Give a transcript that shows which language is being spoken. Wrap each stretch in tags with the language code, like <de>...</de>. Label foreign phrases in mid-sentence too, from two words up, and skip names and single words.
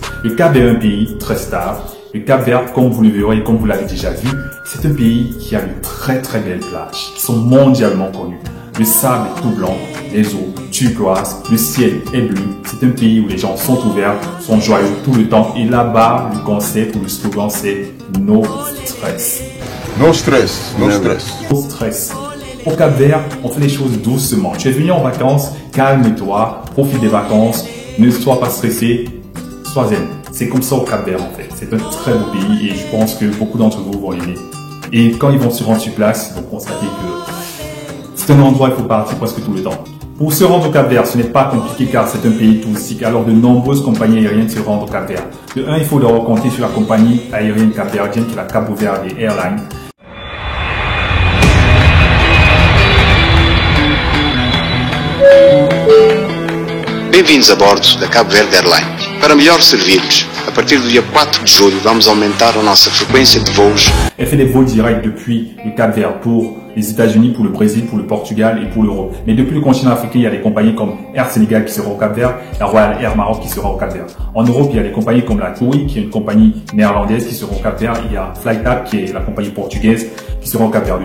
<fr>Le Cap-Vert est un pays très stable. Le Cap-Vert, comme vous le verrez et comme vous l'avez déjà vu, c'est un pays qui a de très très belles plages qui sont mondialement connues. Le sable est tout blanc, les eaux turquoises, le ciel est bleu. C'est un pays où les gens sont ouverts, sont joyeux tout le temps. Et là-bas, le concept ou le slogan, c'est</fr> <en>no stress. No stress, no stress. No stress.</en> <fr>Au Cap-Vert, on fait les choses doucement. Tu es venu en vacances, calme-toi, profite des vacances, ne sois pas stressé, sois zen. C'est comme ça au Cap-Vert en fait. C'est un très beau pays et je pense que beaucoup d'entre vous vont l'aimer. Et quand ils vont se rendre sur place, ils vont constater que c'est un endroit où il faut partir presque tout le temps. Pour se rendre au Cap-Vert, ce n'est pas compliqué car c'est un pays touristique. Alors de nombreuses compagnies aériennes se rendent au Cap-Vert. De un, il faut leur compter sur la compagnie aérienne capverdienne qui est la Cabo Verde Airlines.</fr> <pt>Bem-vindos a bordo da Cabo Verde Airlines. Para melhor servir-vos, a partir do dia 4 de julho vamos aumentar a nossa frequência de voos.</pt> <fr>Elle fait des vols directs depuis le Cap-Vert pour les États-Unis, pour le Brésil, pour le Portugal et pour l'Europe. Mais depuis le continent africain, il y a des compagnies comme Air Sénégal qui sera au Cap-Vert, la Royal Air Maroc qui sera au Cap-Vert. En Europe, il y a des compagnies comme la TUI, qui est une compagnie néerlandaise qui sera au Cap-Vert. Il y a FlyTap, qui est la compagnie portugaise, qui sera au Cap-Vert.</fr>